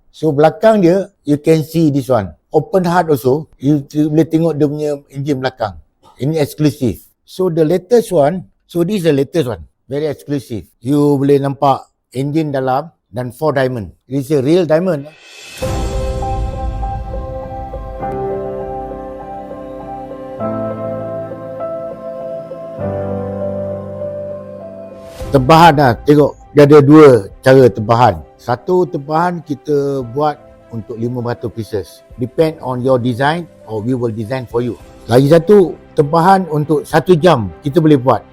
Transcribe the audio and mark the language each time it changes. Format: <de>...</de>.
<ms>So belakang dia, you can see this one. Open heart also, you boleh tengok dia punya engine belakang. Ini eksklusif.</ms> <en>So the latest one, so this is the latest one. Very exclusive.</en> <ms>You boleh nampak engine dalam dan 4 diamond.</ms> <en>It's a real diamond.</en> <ms>Tebahan lah, tengok dia ada 2 cara tebahan. Satu tebahan kita buat untuk 500 pieces.</ms> <en>Depend on your design or we will design for you.</en> <ms>Lagi satu tebahan untuk 1 jam kita boleh buat.</ms>